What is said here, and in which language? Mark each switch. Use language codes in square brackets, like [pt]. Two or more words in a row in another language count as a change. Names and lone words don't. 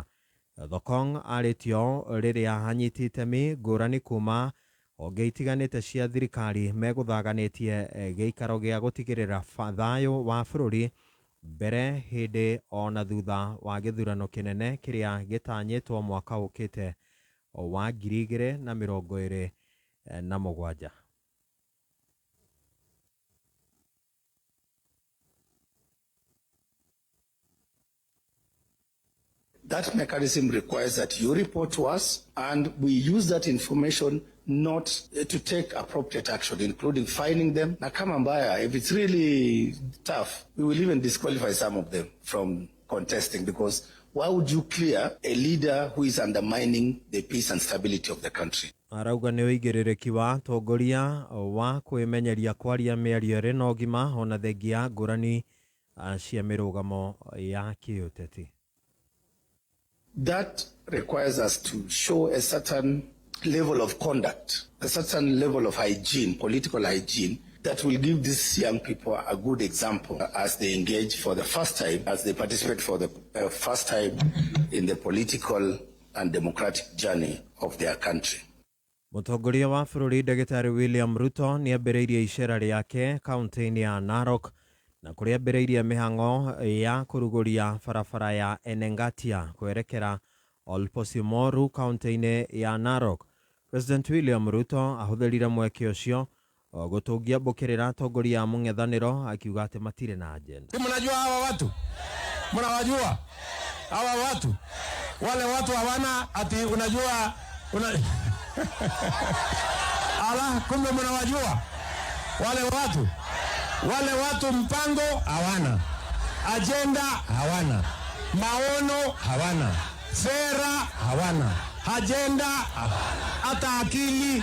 [ki] Ethekon arĩtio rĩrĩa anyitĩte itemi ngũrani kuma honge itiganĩte cia thirikari megũthaganĩtie gĩikaro gĩa gũtigĩrĩra thayũ wa bũrũri mbere hĩndĩ ona thutha wa gĩthurano kĩnene kĩrĩa gĩtanyĩtwo mwaka ũkĩte wa 2027. [en] That mechanism requires that you report to us and we use that information not to take appropriate action, including fining them. [sw] Na kama mbaya, [en] if it's really tough, we will even disqualify some of them from contesting, because why would you clear a leader who is undermining the peace and stability of the country? [ki] Arauga nĩ ũigĩrĩrĩki wa atongoria wa kwĩmenyeria kwaria mĩario ĩrĩ na ũgima ona thengia ngũrani cia mĩrũgamo ya kĩũteti. [en] That requires us to show a certain level of conduct, a certain level of hygiene, political hygiene, that will give these young people a good example as they engage for the first time, as they participate for the first time in the political and democratic journey of their country. [ki] Mũtongoria wa bũrũri Ndagĩtarĩ William Ruto nĩ ambĩrĩirie icera rĩake kaunti-inĩ ya Narok na kũrĩa ambĩrĩirie mĩhang'o ya kũrugũria barabara ya Enengatia kwerekera Olposimoru kaunti-inĩ ya Narok. President William Ruto ahũthĩrire mweke ũcio gũtũngia mbũkĩrĩra atongoria a mũng'ethanĩro akiuga atĩ matirĩ na agenda. [sw] Mnajua hawa watu? Mnawajua? Hawa watu? Wale watu hawana ati unajua ala, kumbe mnawajua? Wale watu mpango hawana, agenda hawana, maono hawana, sera hawana, agenda hata akili.